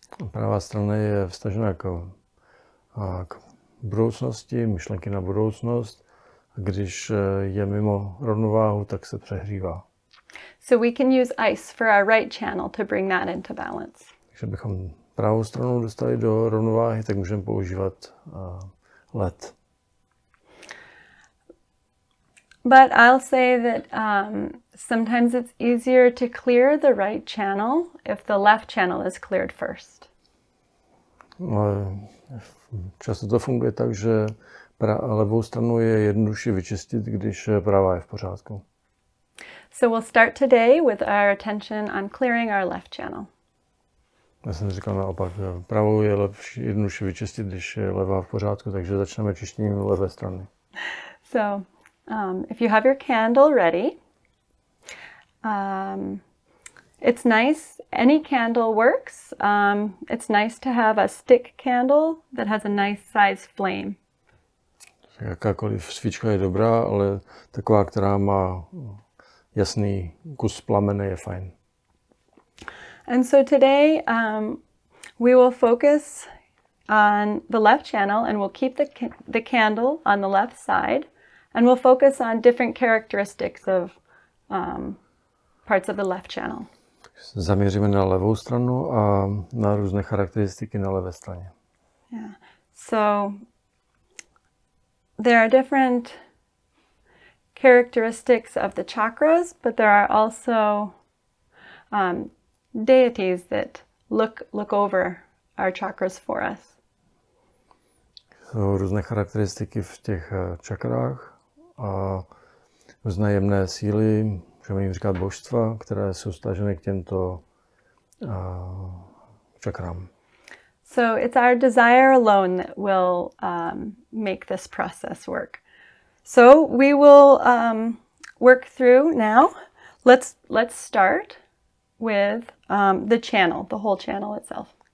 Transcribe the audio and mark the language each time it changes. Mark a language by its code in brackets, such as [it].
[cs] Pravá strana je vztažena k budoucnosti, myšlenky na budoucnost. A když je mimo rovnováhu, tak se přehřívá. [en] So we can use ice for our right channel to bring that into balance. [cs] Takže bychom pravou stranu dostali do rovnováhy, tak můžeme používat led. [en] But I'll say that sometimes it's easier to clear the right channel if the left channel is cleared first. [cs] Často to funguje tak, že levou stranu je jednodušší vyčistit, když pravá je v pořádku. [en] So we'll start today with our attention on clearing our left channel. [cs] Já jsem říkal naopak, pravou je jednodušší vyčistit, když je levá v pořádku, takže začneme čištěním levé strany. [en] So if you have your candle ready, it's nice, any candle works. It's nice to have a stick candle that has a nice size flame. [cs] Jakákoliv svíčka je dobrá, ale taková, která má jasný kus plamene, je fajn. [en] And so today we will focus on the left channel, and we'll keep the candle on the left side, and we'll focus on different characteristics of parts of the left channel. [cs] Zaměříme na levou stranu a na různé charakteristiky na levé straně. [en] Yeah. So there are different characteristics of the chakras, but there are also deities that look over our chakras for us. [cs] Jsou různé charakteristiky v těch čakrách a různé jemné síly, můžeme jim říkat božstva, které jsou staženy k těmto čakrám. [en] So it's our desire alone that will make this process work. So we will work through now. Let's start with the channel, the whole channel itself.